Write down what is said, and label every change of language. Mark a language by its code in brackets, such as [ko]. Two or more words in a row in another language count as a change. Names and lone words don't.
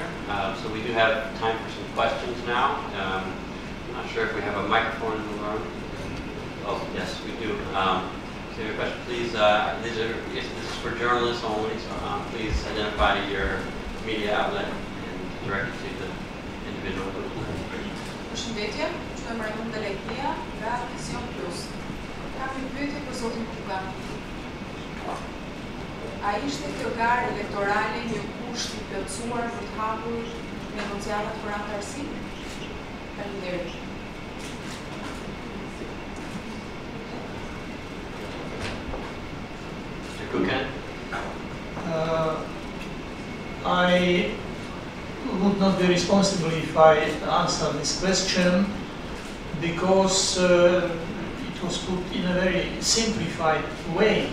[en] So we do have time for some questions now. I'm not sure if we have a microphone in the room. Oh, yes, we do. So your question, please. This is for journalists only, so please identify your media outlet and direct it to the individual. [sq] Përshëndetje, quhem Raimund Delekia nga Vision Plus. Kam një pyetje për zotin Kuga. A ishte kjo garë elektorale një kusht i plotësuar për të hapur negociatat për antarësi? Faleminderit. [en] Mr. Kukan? I would not be responsible if I answer this question because it was put in a very simplified way.